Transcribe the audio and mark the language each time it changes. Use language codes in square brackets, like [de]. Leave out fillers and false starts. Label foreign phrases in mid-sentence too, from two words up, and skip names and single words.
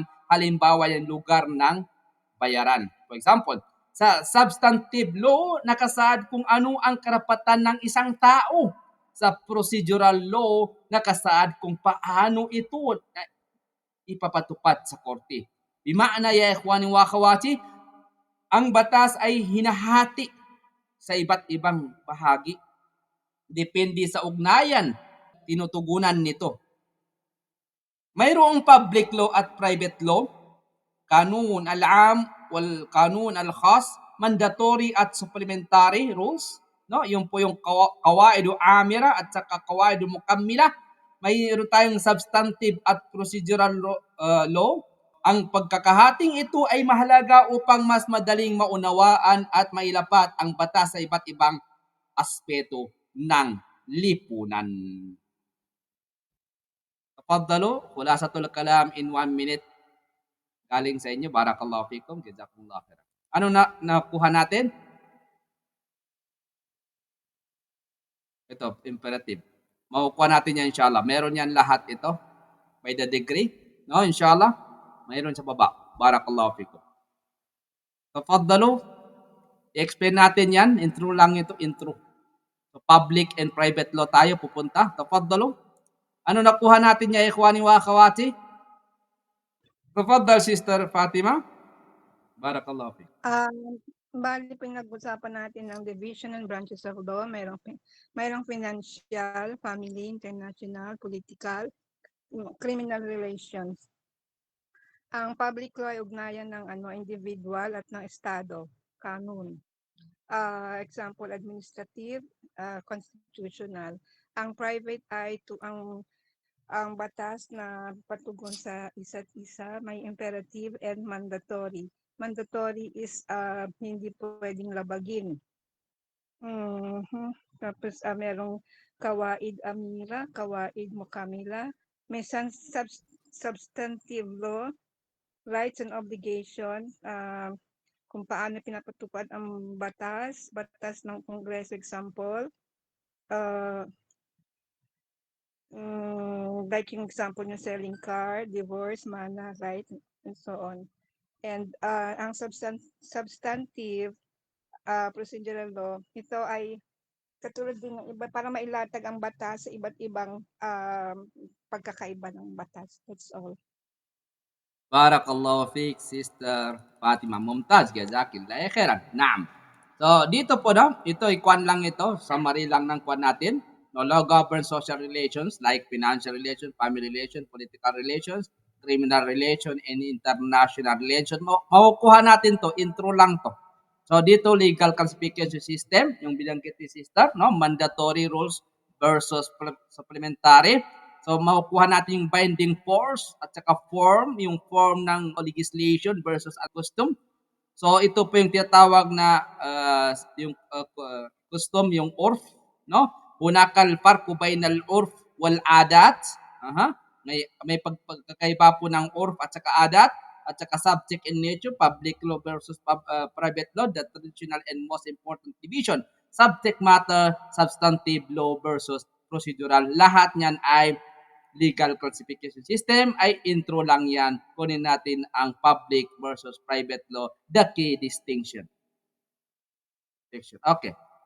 [tl] Halimbawa yung lugar ng bayaran. [en] For example, [tl] sa [en] substantive law, [tl] nakasaad kung ano ang karapatan ng isang tao. Sa procedural law, nakasaad kung paano ito ipapatupad sa korte. [ar] بمعنى يا إخواني وأخواتي, [tl] ang batas ay hinahati sa iba't ibang bahagi. Depende sa ugnayan, tinutugunan nito. Mayroong [en] public law [tl] at [en] private law, [ar] قانون العام والقانون الخاص, [tl] mandatory at [en] supplementary rules, [tl] no? Yung po yung [ar] قواعد آمرة [tl] at saka [ar] قواعد مكملة. [tl] Mayroon tayong substantive at [en] procedural law. [tl] Ang pagkakahating ito ay mahalaga upang mas madaling maunawaan at mailapat ang batas sa iba't ibang aspeto ng lipunan. [ar] تفضلوا، خلاصة الكلام [en] in 1 minute. [tl] Galing sa inyo, [ar] بارك الله فيكم، جزاكم الله خيرا. [tl] Ano nakuha natin? Ito, imperative. Makukuha natin yan inshallah. Meron yan lahat ito. [en] By the degree. No, inshallah. [tl] Mayroon sa baba. [ar] بارك الله فيكم. Tafaddalu. [tl] I-explain natin yan. Intro lang ito. Intro. So, [en] public and private law [tl] tayo pupunta. Tafaddalu. Ano nakuha natin [ar] يا إخواني وأخواتي? Tafaddal Sister Fatima. بارك الله فيكم. [tl] Bali pinag-usapan natin ang [en] division and branches of law. [tl] Mayroong [en] financial, family, international, political, criminal relations. [tl] Ang [en] public law [tl] ay ugnayan ng individual at ng estado, kanun. [en] Example, administrative, constitutional. [tl] Ang private ay ang batas na patugon sa isa't isa, may [en] imperative and mandatory. Mandatory is [tl] hindi pwedeng labagin. Tapos merong [ar] قواعد آمرة, قواعد مكملة, [tl] may [en] substantive law, rights and obligation, [tl] kung paano pinapatupad ang batas ng Kongreso, example, like yung example yung [en] selling car, [tl] divorce, mana, [en] right, and so on. [tl] And ang [en] substantive procedural law, [tl] ito ay katulad din ng iba para mailatag ang batas sa iba't ibang pagkakaiba ng batas. [en] That's all. [ar] بارك الله فيك, Sister Fatima Mumtaz. جزاك الله خيرا. نعم. [tl] So, dito po, no, ito, ikwan lang ito. Summary lang ng kwan natin. [en] No, law governs social relations like financial relations, family relations, political relations, criminal relations, and international relations. [tl] Makukuha natin to, intro lang to. So, dito, [en] legal classification system, [tl] yung binanggit ni Sister, no, [en] mandatory rules versus supplementary. [tl] So, makukuha natin yung [en] binding force [tl] at saka form, yung form ng [en] legislation versus a custom. [tl] So, ito po yung tinatawag na yung custom, yung urf, no? [ar] هناك الفرق بين العرف والعادة. [tl] May pagkakaiba po ng urf at saka adat at saka [en] subject in nature, public law versus private law, the traditional and most important division. Subject matter, substantive law versus procedural. [tl] Lahat niyan ay [en] legal classification system [tl] ay intro lang yan. Kunin natin ang [en] public versus private law, the key distinction. [tl] Okay.